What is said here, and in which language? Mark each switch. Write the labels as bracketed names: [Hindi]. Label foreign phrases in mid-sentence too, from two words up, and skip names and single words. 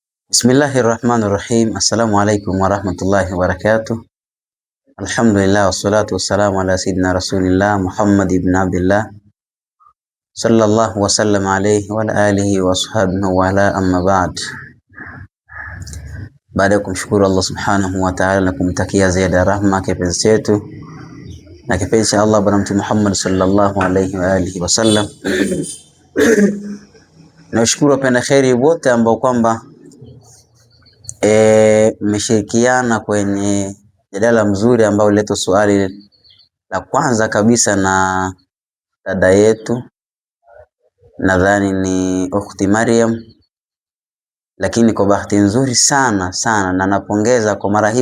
[Arabic] بسم الله الرحمن الرحيم. السلام عليكم ورحمة الله وبركاته. الحمد لله والصلاة والسلام على سيدنا رسول الله محمد بن عبد الله صلى الله وسلم عليه وعلى آله وأصحابه وعلى أما بعد. [Swahili] Baada ya kumshukuru Allah [Arabic] سبحانه وتعالى [Swahili] na kumtakia ziada rahma kipenzi chetu na kipenzi cha Allah bwana Mtume Muhammad [Arabic] صلى الله عليه وعلى آله وسلم. [Swahili] Nashukuru wapenda kheri wote ambao kwamba mmeshirikiana kwenye jadala mzuri ambao uleto swali la kwanza kabisa na dada yetu, nadhani ni ukhti Maryam, lakini kwa bahati nzuri sana na napongeza kwa mara hii.